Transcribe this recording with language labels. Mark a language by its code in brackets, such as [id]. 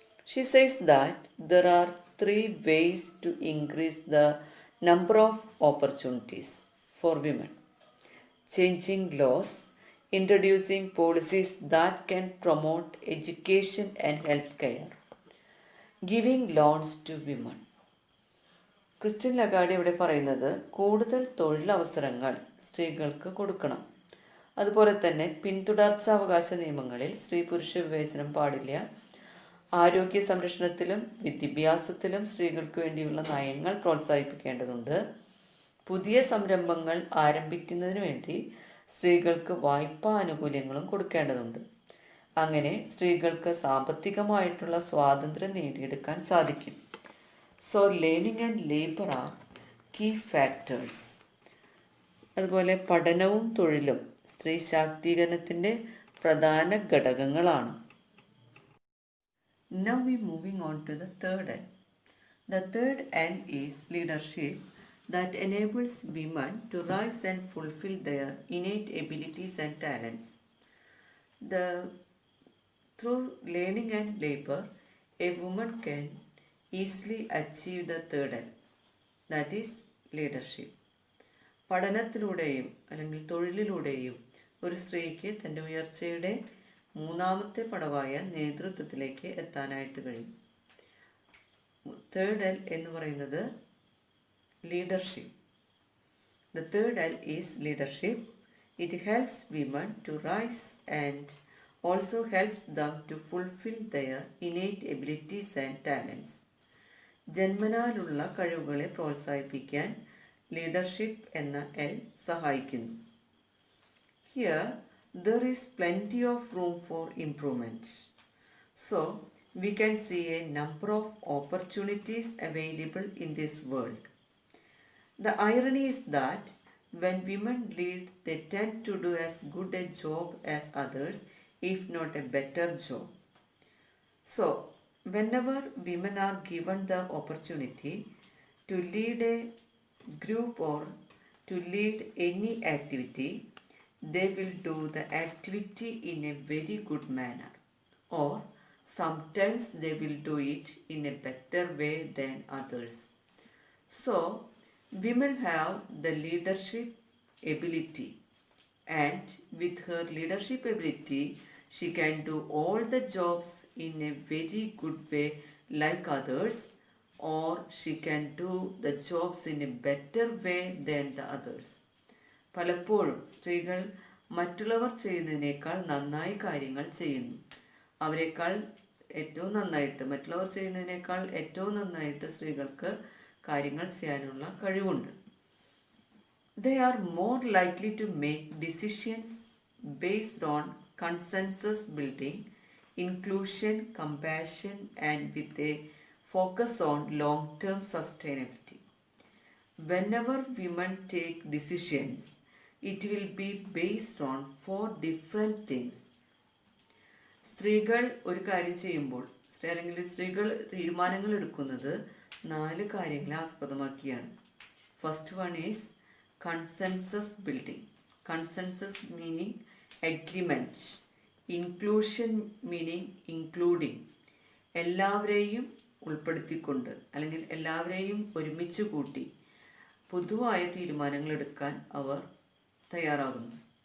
[en] She says that there are three ways to increase the number of opportunities for women: changing laws, introducing policies that can promote education and healthcare, giving loans to women. [ml] Christian Lagarde ഇവിടെ പറയുന്നത് കൂടുതൽ തൊഴിലവസരങ്ങൾ സ്ത്രീകൾക്ക് കൊടുക്കണം, അതുപോലെ തന്നെ പിന്തുടർച്ചാവകാശ നിയമങ്ങളിൽ സ്ത്രീ പുരുഷ വിവേചനം പാടില്ല, ആരോഗ്യ സംരക്ഷണത്തിലും വിദ്യാഭ്യാസത്തിലും സ്ത്രീകൾക്ക് വേണ്ടിയുള്ള നയങ്ങൾ പ്രോത്സാഹിപ്പിക്കേണ്ടതുണ്ട്, പുതിയ സംരംഭങ്ങൾ ആരംഭിക്കുന്നതിന് വേണ്ടി സ്ത്രീകൾക്ക് വായ്പാ ആനുകൂല്യങ്ങളും കൊടുക്കേണ്ടതുണ്ട്. അങ്ങനെ സ്ത്രീകൾക്ക് സാമ്പത്തികമായിട്ടുള്ള സ്വാതന്ത്ര്യം നേടിയെടുക്കാൻ സാധിക്കും. [en] So learning and labour are key factors. [ml] അതുപോലെ പഠനവും തൊഴിലും സ്ത്രീ ശാക്തീകരണത്തിൻ്റെ പ്രധാന ഘടകങ്ങളാണ്. [en] Now we moving on to the third L. The third L is leadership that enables women to rise and fulfill their innate abilities and talents. Through learning and labor, a woman can easily achieve the third L, that is leadership. [ml] പഠനത്തിലൂടെയും അല്ലെങ്കിൽ തൊഴിലിലൂടെയും ഒരു സ്ത്രീക്ക് തൻ്റെ ഉയർച്ചയുടെ മൂന്നാമത്തെ പടവായ നേതൃത്വത്തിലേക്ക് എത്താനായിട്ട് കഴിയും. Third L എന്ന് പറയുന്നത് leadership. [en] The third L is leadership. It helps women to rise and also helps them to fulfil their innate abilities and talents. [ml] ജന്മനാലുള്ള കഴിവുകളെ പ്രോത്സാഹിപ്പിക്കാൻ ലീഡർഷിപ്പ് എന്ന എൽ സഹായിക്കുന്നു. [en] Here there is plenty of room for improvement. So, we can see a number of opportunities available in this world. The irony is that when women lead, they tend to do as good a job as others, if not a better job. So, whenever women are given the opportunity to lead a group or to lead any activity, they will do the activity in a very good manner, or sometimes they will do it in a better way than others. So, women have the leadership ability, and with her leadership ability, she can do all the jobs in a very good way like others, or she can do the jobs in a better way than the others. [ml] പലപ്പോഴും സ്ത്രീകൾ മറ്റുള്ളവർ ചെയ്യുന്നതിനേക്കാൾ നന്നായി കാര്യങ്ങൾ ചെയ്യുന്നു. അവരെക്കാൾ ഏറ്റവും നന്നായിട്ട്, മറ്റുള്ളവർ ചെയ്യുന്നതിനേക്കാൾ ഏറ്റവും നന്നായിട്ട് സ്ത്രീകൾക്ക് കാര്യങ്ങൾ ചെയ്യാനുള്ള കഴിവുണ്ട്. [en] They are more likely to make decisions based on consensus building, inclusion, compassion, and with a focus on long-term sustainability. Whenever women take decisions, it will be based on 4 different things. [ml] സ്ത്രീകൾ ഒരു കാര്യം ചെയ്യുമ്പോൾ അല്ലെങ്കിൽ സ്ത്രീകൾ തീരുമാനങ്ങൾ എടുക്കുന്നത് 4 കാര്യങ്ങളെ ആസ്പദമാക്കിയാണ്. [en] First one is consensus building. Consensus meaning agreement, inclusion meaning including, [ml] എല്ലാവരെയും ഉൾപ്പെടുത്തിക്കൊണ്ട് അല്ലെങ്കിൽ എല്ലാവരെയും ഒരുമിച്ച് കൂട്ടി പൊതുവായ തീരുമാനങ്ങൾ എടുക്കാൻ അവർ തയ്യാറാകുന്നു.